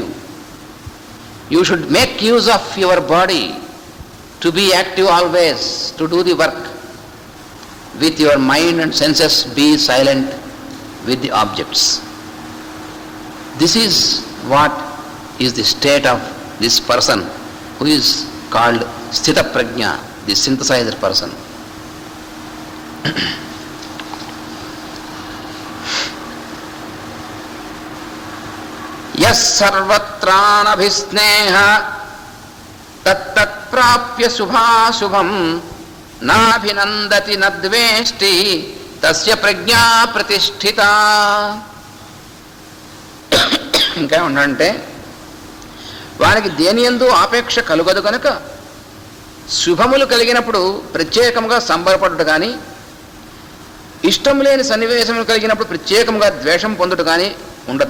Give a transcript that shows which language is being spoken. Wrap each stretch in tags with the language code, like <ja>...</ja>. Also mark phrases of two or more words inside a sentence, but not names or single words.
<en>You should make use of your body to be active always, to do the work. With your mind and senses, be silent with the objects. This is what is the state of this person who is called</en> <sa>स्थित प्रज्ञ,</sa> <en>the synthesizer person.</en> <sa>यः सर्वत्रानभिस्नेहः तत्तत् प्राप्य शुभाशुभम् नाभिनन्दति न द्वेष्टि तस्य प्रज्ञा प्रतिष्ठिता.</sa> <te>ఇంకా ఉండంటే వానికి దేనియందు ఆపేక్ష కలుగదు కనుక శుభములు కలిగినప్పుడు ప్రత్యేకంగా సంబరపడుట కానీ, ఇష్టం లేని సన్నివేశములు కలిగినప్పుడు ప్రత్యేకంగా ద్వేషం పొందుట కానీ ఉండదు.</te>